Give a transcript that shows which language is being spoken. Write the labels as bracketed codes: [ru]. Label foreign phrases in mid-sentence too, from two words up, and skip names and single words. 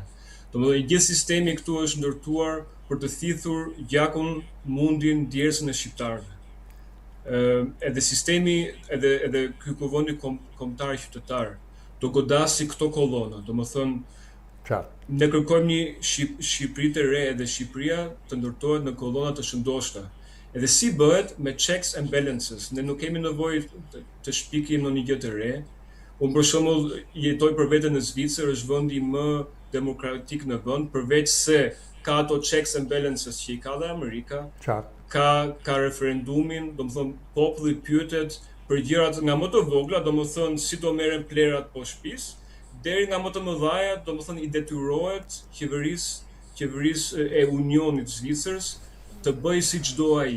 [sq] Domethënë, gjithë sistemi këtu është ndërtuar për të thithur gjakun, mundin, djersën e shqiptarëve. Edhe sistemi, edhe ky kuvendi kombëtar qytetar do godasi këto kollona. Domethënë, ne kërkojmë një Shqipëri të re, edhe Shqipëria të ndërtohet në kollona të shëndoshta. Edhe si bëhet me [en] checks and balances. [sq] Ne nuk kemi nevojë të shpikim në një gjë të re. Unë për shembull jetoj për veten në Zvicër, është vendi më demokratik në vend, përveç se ka ato [en] checks and balances [sq] që i ka dhe Amerika. Ka referendumin, domethënë populli pyetet për gjërat nga më të vogla, domethënë si do merren plerat po shtëpisë, deri nga më të mëdhaja, domethënë i detyrohet qeverisë e Unionit Zvicrës të bëjë siç do ai.